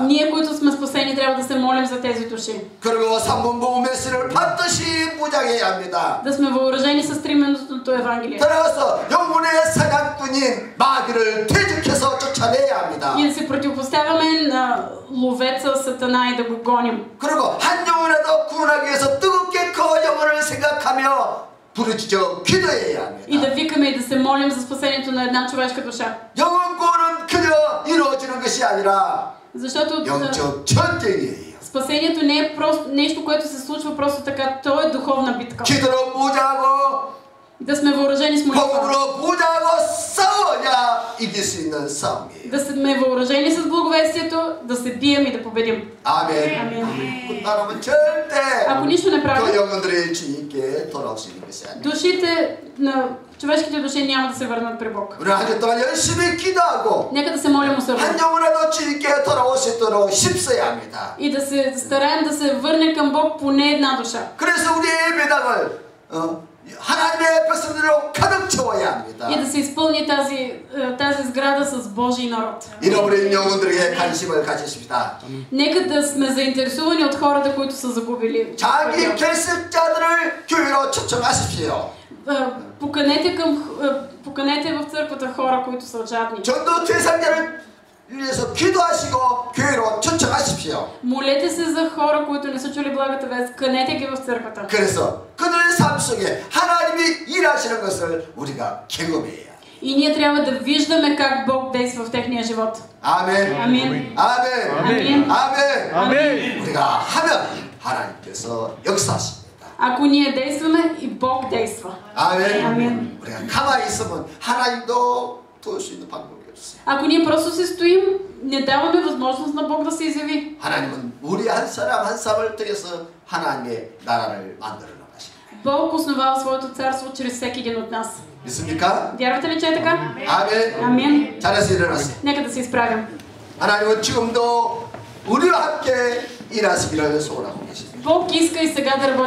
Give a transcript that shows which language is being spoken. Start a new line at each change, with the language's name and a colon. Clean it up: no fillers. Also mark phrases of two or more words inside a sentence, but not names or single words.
Bulgarian: Ние, които сме спасени, трябва да се молим за тези души.
Korean: 그리고 3분 복음의 씨를 반드시 무장해야 합니다.
Bulgarian: Да сме въоръжени с 3-минутното Евангелие.
Korean: 따라서 영혼의 사냥꾼인 마귀를 퇴직해서 쫓아내야 합니다.
Bulgarian: И да се противопоставяме на ловеца Сатана и да го гоним.
Korean: 그리고 한 영혼이라도 구원하기 위해서 뜨겁게 그 영혼을 생각하며 부르짖어 기도해야 합니다.
Bulgarian: И да викаме и да се молим за спасението на една човешка душа.
Korean: 영혼 구원은 그저 이루어지는 것이 아니라
Bulgarian: Защото
Korean: 영적 전쟁이에요.
Bulgarian: спасението не е просто нещо, което се случва просто така, то е духовна битка.
Korean: 기도로 무장하고
Bulgarian: Да сме въоръжени с молитва.
Korean: 복음으로 무장하고 싸워야 이길 수 있는 싸움이에요.
Bulgarian: Да сме въоръжени с благовестието, да се бием и да победим.
Korean: 아멘.
Bulgarian: Амин.
Korean: 그렇다면 절대
Bulgarian: Ако нищо не
Korean: 그
Bulgarian: правим,
Korean: 영혼들이 주님께 돌아올 수 있는 것이 아니에요.
Bulgarian: душите на човешките души няма да се върнат при Бог.
Korean: 우리 한 주 동안 열심히 기도하고
Bulgarian: Нека да се молим усърдно.
Korean: 한 영혼이라도 주님께 돌아올 수 있도록 힘써야 합니다.
Bulgarian: И да се стараем да се върне към Бог поне една душа.
Korean: 그래서 우리의 예배당을 하나님의 백성들로 가득 채워야 합니다.
Bulgarian: И да се изпълни тази сграда с Божий народ.
Korean: 잃어버린 영혼들에게 관심을 가지십시다.
Bulgarian: Нека да сме заинтересувани от хората, които са загубили.
Korean: 자기 결석자들을 교회로 초청하십시오.
Bulgarian: Поканете в църквата хора, които са жадни.
Korean: 전도 대상자를 위해서 기도하시고 교회로 초청하십시오.
Bulgarian: Молете се за хора, които не са чули благата вест. Канете ги в църквата.
Korean: 그래서 그들의 삶 속에 하나님이 일하시는 것을 우리가 경험해야.
Bulgarian: И ние трябва да виждаме как Бог действа в техния живот.
Korean: 아멘. 아멘. 아멘. 아멘. 아멘. 아멘. 우리가 하면 하나님께서 역사하십니다.
Bulgarian: Ако ние действаме, и Бог действа.
Korean: 아멘. 아멘. 우리가 가만히 있으면 하나님도 도울 수 있는 방법이 없어요.
Bulgarian: Ако ние просто се стоим, не даваме възможност на Бог да се изяви.
Korean: 하나님은 우리 한 사람 한 사람을 통해서 하나님의 나라를 만들어 나가십니다.
Bulgarian: Бог основава своето царство чрез всеки един от нас.
Korean: 믿습니까?
Bulgarian: Вярвате ли, че е така?
Korean: 아멘.
Bulgarian: Амин.
Korean: 잘해서 일어나세요.
Bulgarian: Нека да се изправим.
Korean: 하나님은 지금도 우리와 함께 일하시기를 소원하고 계십니다.
Bulgarian: Бог иска и сега да работи